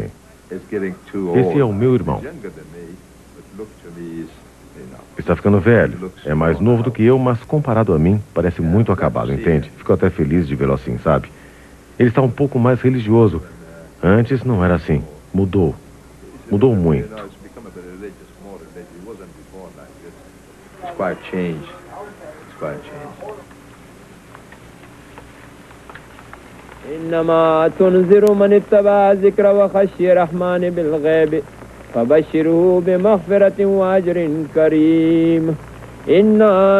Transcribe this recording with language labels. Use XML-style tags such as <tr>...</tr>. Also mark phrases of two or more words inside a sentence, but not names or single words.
<pt>Esse é o meu irmão. Está ficando velho. É mais novo do que eu, mas comparado a mim, parece muito acabado, entende? Fico até feliz de vê-lo assim, sabe? Ele está um pouco mais religioso. Antes não era assim. Mudou. Mudou muito.</pt> <ar>إنما تنذر من اتبع الذكر وخشي الرحمن بالغيب فبشره بمغفرة وأجر كريم إنا</ar>